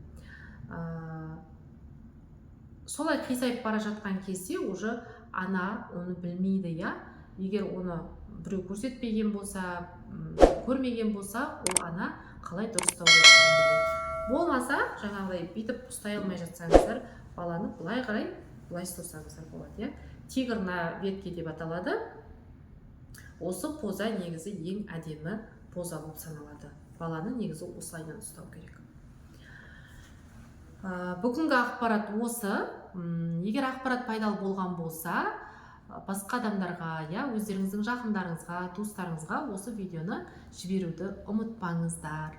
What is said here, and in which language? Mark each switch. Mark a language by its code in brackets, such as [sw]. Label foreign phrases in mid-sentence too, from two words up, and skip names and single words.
[kk] Солай қисайып бара жатқан кезде уже ана оны білмейді, я? Егер оны біреу көрсетпеген болса, көрмеген болса, ол ана қалай дұрыстау керектігін. Болмаса, жаңағыдай бүйтіп ұстай алмай жатсаңыздар, баланы былай қарай, былай ұстасаңыздар болады, я? [ru] Тигр на ветке [kk] деп аталады. Осы поза негізі ең әдемі поза болып саналады. Баланы негізі осылайдан ұстау керек. Бүгінгі ақпарат осы. Егер ақпарат пайдалы болған болса, басқа адамдарға, я, өздеріңіздің жақындарыңызға, туыстарыңызға осы видеоны жіберуді ұмытпаңыздар.